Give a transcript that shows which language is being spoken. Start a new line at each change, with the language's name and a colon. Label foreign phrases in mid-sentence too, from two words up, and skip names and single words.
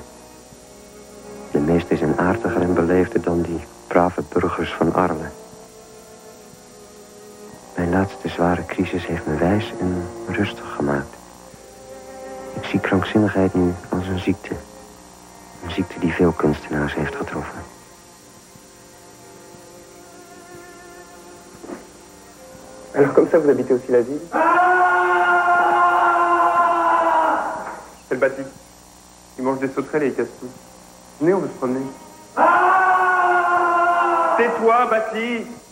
Dutch: De meesten zijn aardiger en beleefder dan die brave burgers van Arles. Mijn laatste zware crisis heeft me wijs en rustig gemaakt. Ik zie krankzinnigheid nu als een ziekte. Een ziekte die veel kunstenaars heeft getroffen.
French: Alors comme ça, vous habitez aussi la ville? C'est le Bati. Il mange des sauterelles et il casse tout. Venez, on veut se promener. Tais-toi, Baptiste!